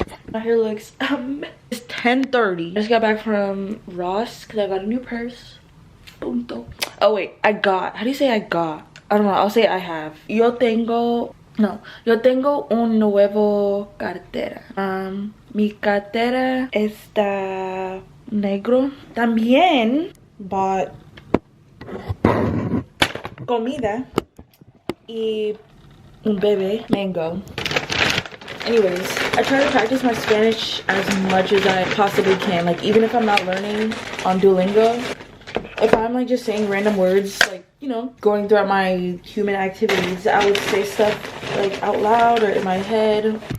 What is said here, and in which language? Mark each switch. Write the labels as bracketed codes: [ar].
[en] My hair looks it's 10:30. I just got back from Ross because I got a new purse. Punto. Oh wait, I got, how do you say I got? I don't know, I'll say I have. [es] Yo tengo un nuevo cartera. Mi cartera está negro. También [en] bought [es] comida y un bebé mango. [en] Anyways, I try to practice my Spanish as much as I possibly can. Like, even if I'm not learning on Duolingo, if I'm like just saying random words, like, you know, going throughout my human activities, I would say stuff like out loud or in my head.